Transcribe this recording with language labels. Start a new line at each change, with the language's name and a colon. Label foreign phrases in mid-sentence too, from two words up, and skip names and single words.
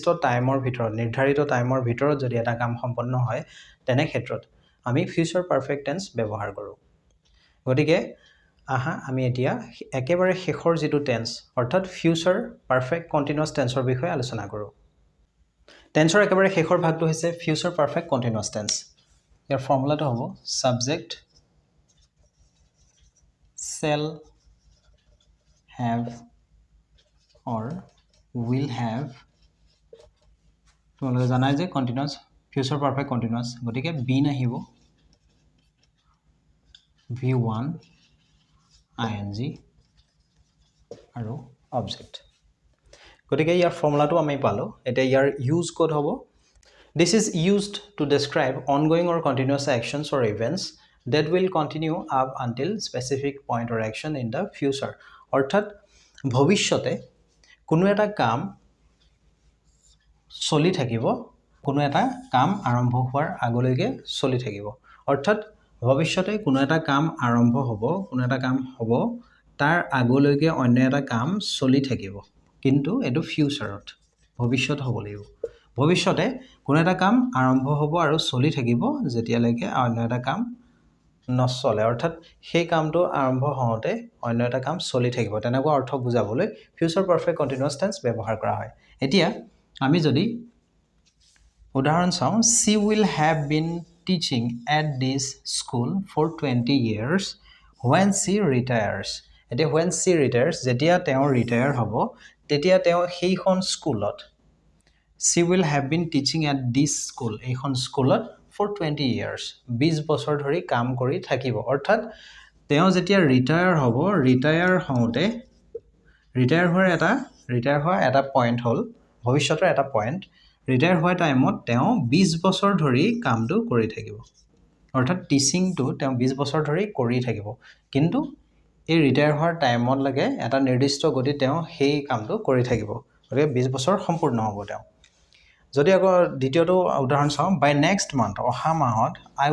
Assamese: টাইমৰ ভিতৰত নিৰ্ধাৰিত টাইমৰ ভিতৰত যদি এটা কাম সম্পন্ন হয় তেনে ক্ষেত্ৰত আমি
English: future perfect tense
Assamese: ব্যৱহাৰ কৰোঁ গতিকে আমি এতিয়া একেবাৰে শেষৰ যিটো টেন্স অৰ্থাৎ
English: future perfect continuous tenseৰ
Assamese: বিষয়ে আলোচনা কৰোঁ টেন্সৰ একেবাৰে শেষৰ ভাগটো হৈছে
English: future perfect continuous tense
Assamese: ইয়াৰ ফৰ্মুলাটো হ'ব সাবজেক্ট
English: shall have or will have
Assamese: তোমালোকে জানাই যে
English: continuous future perfect continuous
Assamese: গতিকে বিন আহিব V1 ing আৰু অবজেক্ট গতিকে ইয়াৰ ফৰ্মুলাটো আমি পালোঁ এতিয়া ইয়াৰ ইউজ ক'ত হ'ব
English: this is used to describe ongoing or continuous actions or events that will continue up until specific point or action in the future
Assamese: অৰ্থাৎ ভৱিষ্যতে কোনো এটা কাম চলি থাকিব কোনো এটা কাম আৰম্ভ হোৱাৰ আগলৈকে চলি থাকিব অৰ্থাৎ ভৱিষ্যতে কোনো এটা কাম আৰম্ভ হ'ব কোনো এটা কাম হ'ব তাৰ আগলৈকে অন্য এটা কাম চলি থাকিব কিন্তু এটো ফিউচাৰত ভৱিষ্যত হ'ব লাগিব ভৱিষ্যতে কোনো এটা কাম আৰম্ভ হ'ব আৰু চলি থাকিব যেতিয়ালৈকে অন্য এটা কাম নচলে অৰ্থাৎ সেই কামটো আৰম্ভ হওঁতে অন্য এটা কাম চলি থাকিব তেনেকুৱা অৰ্থ বুজাবলৈ
English: future perfect continuous tense
Assamese: ব্যৱহাৰ কৰা হয় এতিয়া আমি যদি উদাহৰণ চাওঁ
English: she will have been teaching at this school for 20 years when she retires
Assamese: এতিয়া
English: when she retires
Assamese: যেতিয়া তেওঁ ৰিটায়াৰ হ'ব তেতিয়া তেওঁ সেইখন স্কুলত
English: she will have been teaching at this school
Assamese: এইখন স্কুলত
English: for 20 years
Assamese: 20 বছৰ ধৰি কাম কৰি থাকিব অৰ্থাৎ তেওঁ যেতিয়া ৰিটায়াৰ হ'ব ৰিটায়াৰ হোৱাৰ এটা পইণ্ট হ'ল ভৱিষ্যতৰ এটা পইণ্ট ৰিটায়াৰ হোৱা টাইমত তেওঁ 20 বছৰ ধৰি কামটো কৰি থাকিব অৰ্থাৎ টিচিংটো তেওঁ 20 বছৰ ধৰি কৰি থাকিব কিন্তু এই ৰিটায়াৰ হোৱাৰ টাইমত লাগে এটা নিৰ্দিষ্ট গতি তেওঁ সেই কামটো কৰি থাকিব গতিকে 20 বছৰ সম্পূৰ্ণ হ'ব তেওঁ যদি আকৌ দ্বিতীয়টো উদাহৰণ চাওঁ
English: by next month
Assamese: অহা মাহত আই